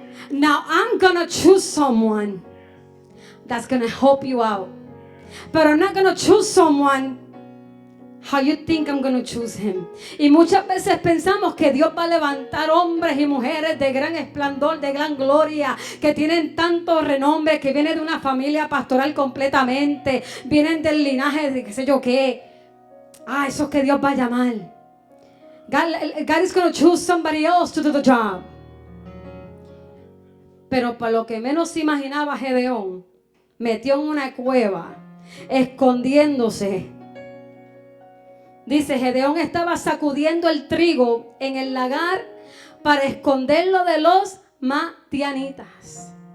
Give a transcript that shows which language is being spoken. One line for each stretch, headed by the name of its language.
English: Now I'm gonna choose someone that's gonna help you out. But I'm not going to choose someone how you think I'm going to choose him.
Spanish: Y muchas veces pensamos que Dios va a levantar hombres y mujeres de gran esplendor, de gran gloria, que tienen tanto renombre, que vienen de una familia pastoral completamente, vienen del linaje de qué sé yo qué. Eso es que Dios va a llamar.
English: God is going to choose somebody else to do the job.
Spanish: Pero para lo que menos imaginaba Gedeón, metió en una cueva, escondiéndose. Dice, Gedeón estaba sacudiendo el trigo en el lagar para esconderlo de los madianitas.